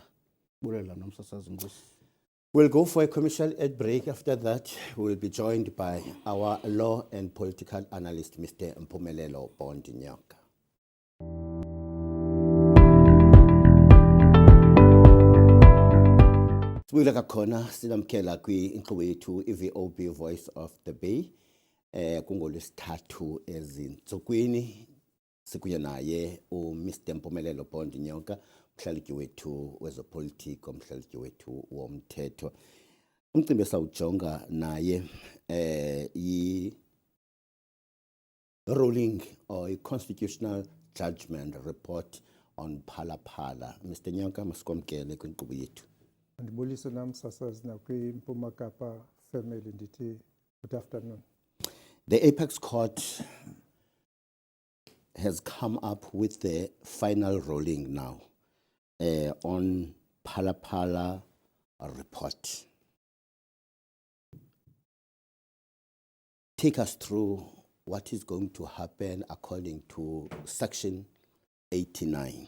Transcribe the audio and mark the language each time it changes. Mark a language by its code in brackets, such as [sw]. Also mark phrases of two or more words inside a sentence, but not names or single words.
[xh] Bulela nomsasazi Nkosi. [en] We'll go for a commercial ad break. After that, we'll be joined by our law and political analyst, Mr. [xh] Mpumelelo Bondinyoka. Sibuyile kakhona sinamkela kwi-inkqubo yethu i-VOB Voice of the Bay. KungolweSithathu ezintsukwini sikunye naye uMr. Mpumelelo Bondinyoka, umhlalutyi wethu wezopolitiko, umhlalutyi wethu womthetho. Umcimbi esawujonga naye [en] ruling or constitutional judgment report on Phala Phala. [xh] Mr. Nyoka, masikwamkele kwinkqubo yethu. Ndibulise namsasazi nakwiMpuma Kapa family ndithi [en] good afternoon. The Apex Court has come up with the final ruling now on Phala Phala report. Take us through what is going to happen according to Section 89.